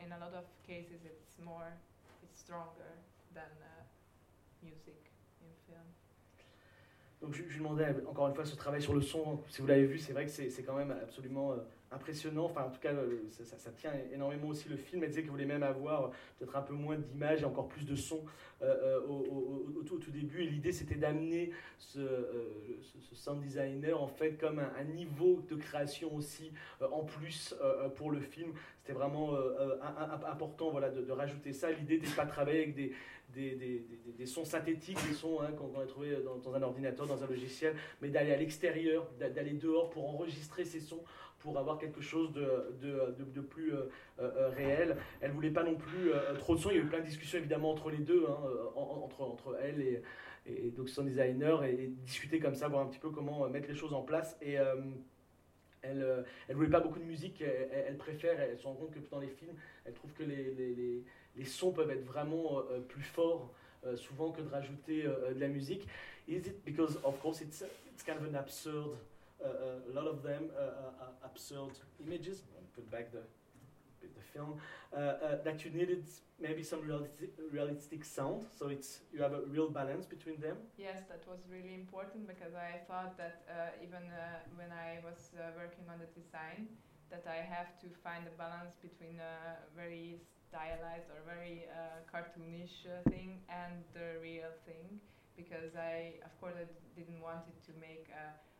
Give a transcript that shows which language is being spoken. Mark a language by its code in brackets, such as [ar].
[en] In a lot of cases, it's stronger than music in film. [fr] Donc je lui demandais encore une fois ce travail sur le son. Si vous l'avez vu, c'est vrai que c'est quand même absolument impressionnant. Enfin, en tout cas, ça tient énormément aussi le film. Elle disait qu'elle voulait même avoir peut-être un peu moins d'images et encore plus de sons au tout début. Et l'idée, c'était d'amener ce sound designer en fait comme un niveau de création aussi en plus pour le film. C'était vraiment important, de rajouter ça. L'idée n'était pas de travailler avec des sons synthétiques, des sons qu'on a trouvé dans un ordinateur, dans un logiciel, mais d'aller à l'extérieur, d'aller dehors pour enregistrer ces sons, pour avoir quelque chose de plus réel. Elle ne voulait pas non plus trop de sons. Il y a eu plein de discussions évidemment entre les deux, entre elle et donc son designer, et discuter comme ça, voir un petit peu comment mettre les choses en place. Et elle ne voulait pas beaucoup de musique. Elle se rend compte que dans les films, elle trouve que les sons peuvent être vraiment plus forts souvent que de rajouter de la musique. [en] Is it because, of course, it's kind of an absurd, a lot of them are absurd images. Put back the film. That you needed maybe some realistic sound, so it's, you have a real balance between them. Yes, that was really important, because I thought that when I was working on the design, that I have to find a balance between a very stylized or very cartoonish thing and the real thing, because I didn't want it to make a